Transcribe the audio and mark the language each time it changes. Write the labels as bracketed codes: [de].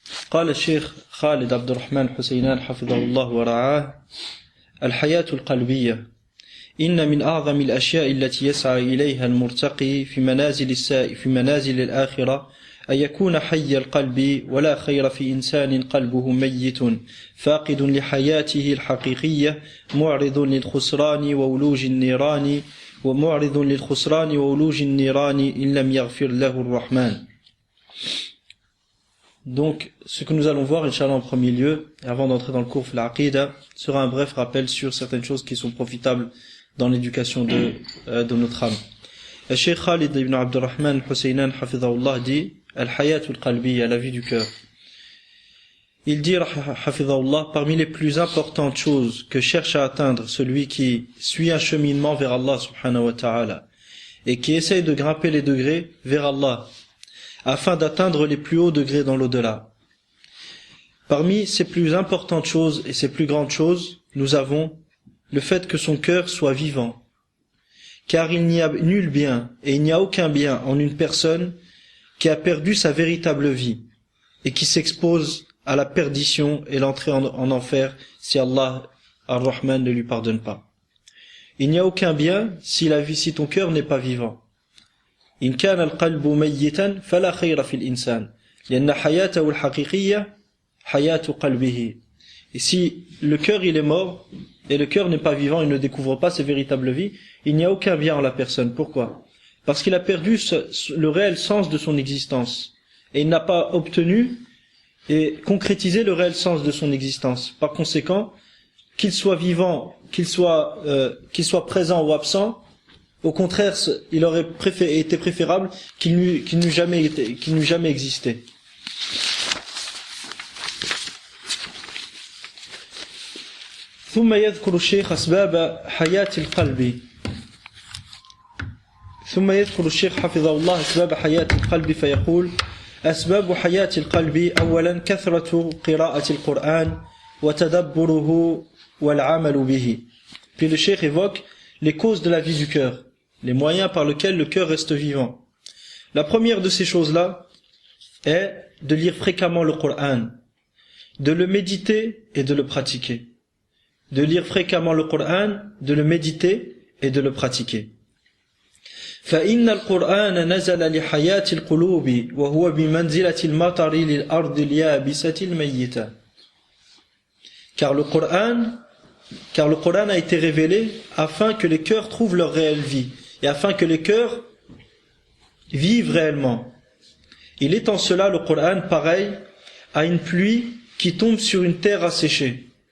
[ar] قال الشيخ خالد عبد الرحمن حسينان حفظه الله ورعاه: الحياة القلبية إن من أعظم الأشياء التي يسعى إليها المرتقي في منازل الآخرة أن يكون حي القلب، ولا خير في إنسان قلبه ميت فاقد لحياته الحقيقية معرض للخسران وولوج النيران إن لم يغفر له الرحمن. [fr] Donc, ce que nous allons voir, Inch'Allah, en premier lieu, avant d'entrer dans le cours de l'Aqida, sera un bref rappel sur certaines choses qui sont profitables dans l'éducation de notre âme. Le Cheikh Khalid ibn Abdurrahman al-Husaynan hafidhahullah dit Al-Hayatul Qalbiyya, la vie du cœur. Il dit hafidhahullah, parmi les plus importantes choses que cherche à atteindre celui qui suit un cheminement vers Allah subhanahu wa ta'ala et qui essaye de grimper les degrés vers Allah afin d'atteindre les plus hauts degrés dans l'au-delà. Parmi ces plus importantes choses et ces plus grandes choses, nous avons le fait que son cœur soit vivant. Car il n'y a nul bien et il n'y a aucun bien en une personne qui a perdu sa véritable vie et qui s'expose à la perdition et l'entrée en enfer si Allah ar-Rahman ne lui pardonne pas. Il n'y a aucun bien si ton cœur n'est pas vivant. [ar] إن كان القلب ميتا فلا خير في الإنسان لأن حياته الحقيقية حياة قلبه. [fr] Et si le cœur il est mort et le cœur n'est pas vivant, il ne découvre pas sa véritable vie, il n'y a aucun bien en la personne. Pourquoi? Parce qu'il a perdu le réel sens de son existence et il n'a pas obtenu et concrétisé le réel sens de son existence. Par conséquent, qu'il soit vivant, qu'il soit présent ou absent, au contraire, il aurait été préférable qu'il n'eût jamais existé. [ar] ثم يذكر الشيخ أسباب حياة حفظه الله أسباب حياة القلب فيقول: أسباب حياة القلب أولا كثرة قراءة القرآن وتدبره والعمل به. [fr] Puis le cheikh évoque les causes de la vie du cœur, les moyens par lesquels le cœur reste vivant. La première de ces choses-là est de lire fréquemment le Coran, de le méditer et de le pratiquer. De lire fréquemment le Coran, de le méditer et de le pratiquer. [ar] فإن القرآن نزل لحياة القلوب وهو بمنزلة المطر للأرض اليابسة الميتة. [fr] Car le Coran a été révélé afin que les cœurs trouvent leur réelle vie et afin que les cœurs vivent réellement. Il est en cela le Coran pareil à une pluie qui tombe sur une terre asséchée.